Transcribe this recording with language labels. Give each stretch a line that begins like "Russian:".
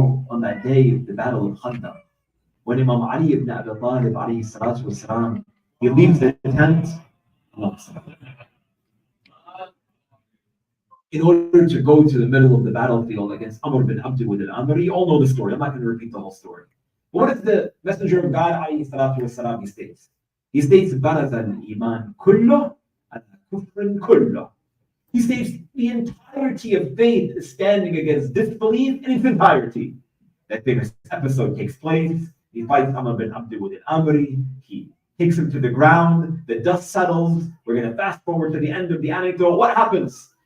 English: On that day of the Battle of Khandaq, when Imam Ali ibn Abi Talib
Arabic: alayhi salatu wasalam,
English: he leaves the tent in order to go to the middle of the battlefield against Amr bin Abd al-Amri. You all know the story. I'm not going to repeat the whole story. But what is the Messenger of God
Arabic: alayhi salatu wasalam,
English: he states?
Arabic: He states, بَرَزَ الْإِيمَانِ كُلُّهُ عَلَى كُفْرٍ كُلُّهُ.
English: He states the entirety of faith is standing against disbelief in its entirety. That famous episode takes place. He fights Amr bin Abd al-Amri. He takes him to the ground. The dust settles. We're going to fast forward to the end of the anecdote. What happens?